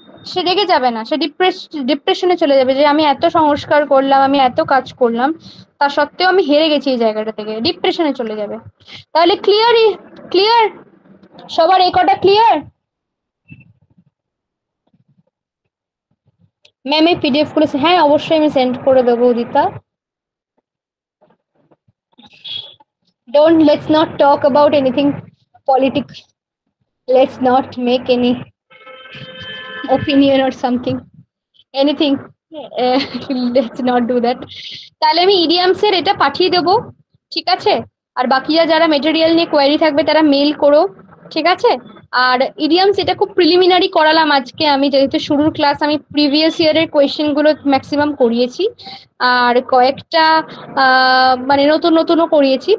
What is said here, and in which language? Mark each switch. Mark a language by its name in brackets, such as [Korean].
[Bangla] সে রেগে যাবে না, সে ডিপ্রেশনে চলে যাবে যে আমি এত সংস্কার করলাম, আমি এত কাজ করলাম, তা সত্ত্বেও আমি হেরে গেছি এই জায়গাটা থেকে, ডিপ্রেশনে চলে যাবে। তাহলে ক্লিয়ার সবার, এই কটা ক্লিয়ার? ম্যাম এই পিডিএফ গুলো, হ্যাঁ অবশ্যই আমি সেন্ড করে দেবো Udita. [English] Let's not talk about anything politics. Let's not make any opinion or something. Anything. Let's not do that. [Bangla] তাহলে আমি ইডিয়ামস এর এটা পাঠিয়ে দেবো, ঠিক আছে? আর বাকিরা যারা মেটেরিয়াল নিয়ে কোয়েরি থাকবে তারা মেল করো, ঠিক আছে? আর ইডিয়ামস এটা খুব প্রিলিমিনারি করালাম আজকে আমি, যেহেতু শুরুর ক্লাস, আমি প্রিভিয়াস ইয়ারের কোয়েশ্চেন গুলো ম্যাক্সিমাম করিয়েছি, আর কয়েকটা মানে নতুন নতুনও করিয়েছি।